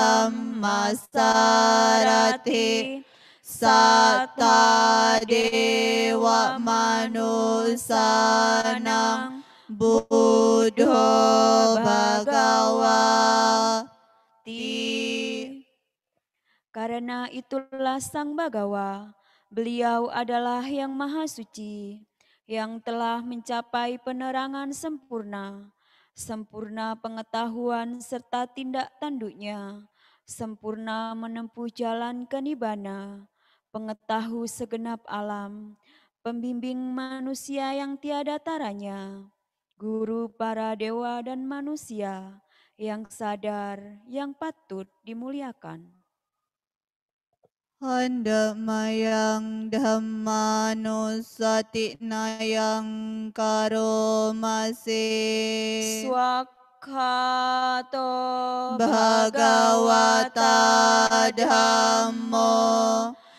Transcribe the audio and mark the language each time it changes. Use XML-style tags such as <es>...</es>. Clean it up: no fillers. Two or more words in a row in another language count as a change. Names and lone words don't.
<pi>dhammasarati satta dewa manusanang buddho bhagawati.</pi> <id>Karena itulah Sang Bagawa, beliau adalah yang maha suci, yang telah mencapai penerangan sempurna, sempurna pengetahuan serta tindak tanduknya, sempurna menempuh jalan kenibana, pengetahu segenap alam, pembimbing manusia yang tiada taranya, guru para dewa dan manusia, yang sadar, yang patut dimuliakan.</id> <pi>Handamayang dhammanusatinayang karomase Swakhato Bhagavata Dhammo</pi>